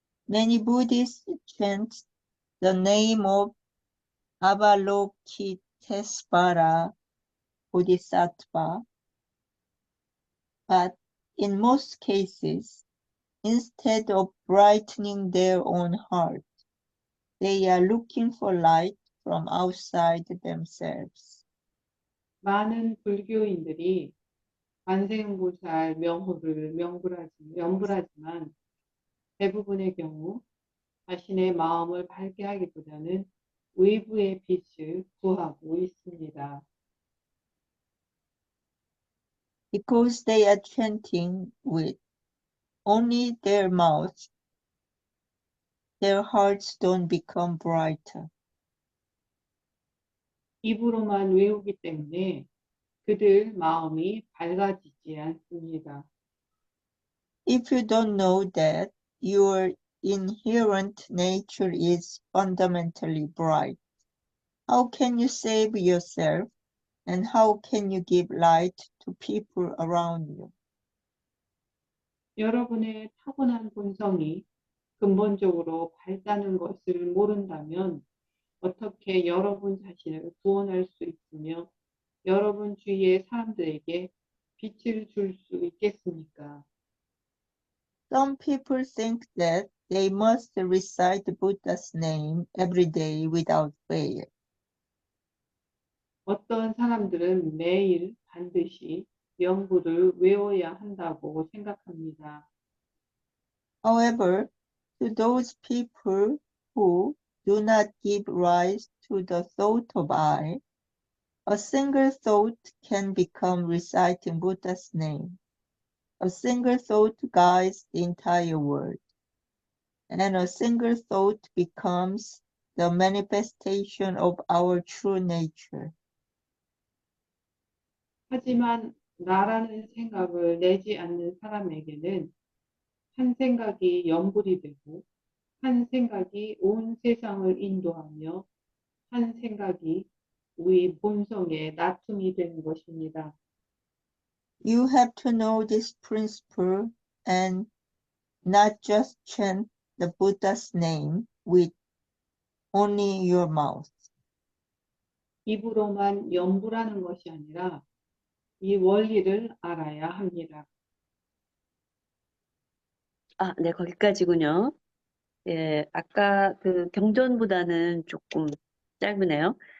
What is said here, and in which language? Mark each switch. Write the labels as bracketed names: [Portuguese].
[English] Many Buddhists chant the name of Avalokitesvara Bodhisattva, but in most cases, instead of brightening their own heart, they are looking for light from outside themselves. [Korean] 많은 불교인들이 관세음보살 명호를 연불하지만 대부분의 경우 자신의 마음을 밝게 하기보다는 외부의 빛을 구하고 있습니다. [English] Because they are chanting with only their mouths, their hearts don't become brighter. [Korean] 입으로만 외우기 때문에 그들 마음이 밝아지지 않습니다. [English] If you don't know that your inherent nature is fundamentally bright, how can you save yourself and how can you give light to people around you? [Korean] 여러분의 타고난 본성이 근본적으로 밝다는 것을 모른다면 어떻게 여러분 자신을 구원할 수 있으며 여러분 주위의 사람들에게 빛을 줄 수 있겠습니까? [English] Some people think that they must recite Buddha's name every day without fail. [Korean] 어떤 사람들은 매일 반드시 명부를 외워야 한다고 생각합니다. [English] However, to those people who do not give rise to the thought of I, a single thought can become reciting Buddha's name. A single thought guides the entire world, and a single thought becomes the manifestation of our true nature. [Korean] 하지만 나라는 생각을 내지 않는 사람에게는 한 생각이 영불이 되고 한 생각이 온 세상을 인도하며 한 생각이 우리 본성의 나툼이 되는 것입니다. [English] You have to know this principle and not just chant the Buddha's name with only your mouth. [Korean] 입으로만 연불하는 것이 아니라 이 원리를 알아야 합니다. 아, 네, 거기까지군요. 예, 아까 그 경전보다는 조금 짧으네요.